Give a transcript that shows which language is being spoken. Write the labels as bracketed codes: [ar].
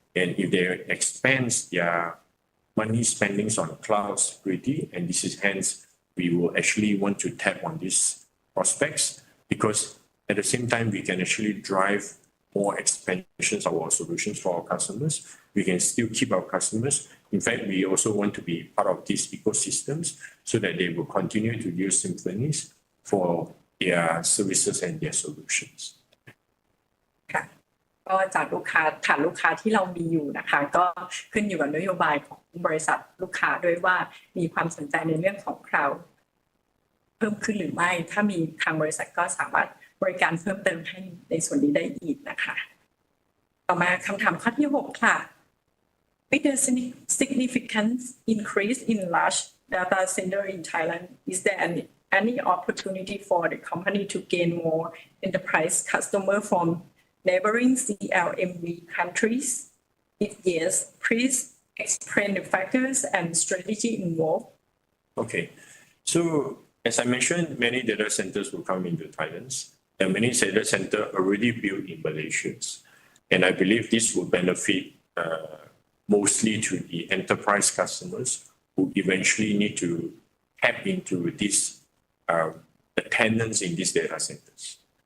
[en] And if they expand their money spendings on cloud security, and this is hence we will actually want to tap on these prospects, because at the same time we can actually drive more expansions of our solutions for our customers. We can still keep our customers. In fact, we also want to be part of these ecosystems so that they will continue to use Symphonies for their services and their solutions. [th] ก็จากลูกค้าฐานลูกค้าที่เรามีอยู่นะคะก็ขึ้นอยู่กับนโยบายของบริษัทลูกค้าด้วยว่ามีความสนใจในเรื่องของ cloud เพิ่มขึ้นหรือไม่ถ้ามีทางบริษัทก็สามารถบริการเพิ่มเติมให้ในส่วนนี้ได้อีกนะคะต่อมาคำถามข้อที่ 6 ค่ะ [en] With the significant increase in large data center in Thailand, is there any opportunity for the company to gain more enterprise customer from neighboring CLMV countries? If yes, please explain the factors and strategy involved. Okay, so as I mentioned, many data centers will come into Thailand. There are many data centers already built in Malaysia, and I believe this will benefit mostly to the enterprise customers who eventually need to tap into this, the tenants in these data centers.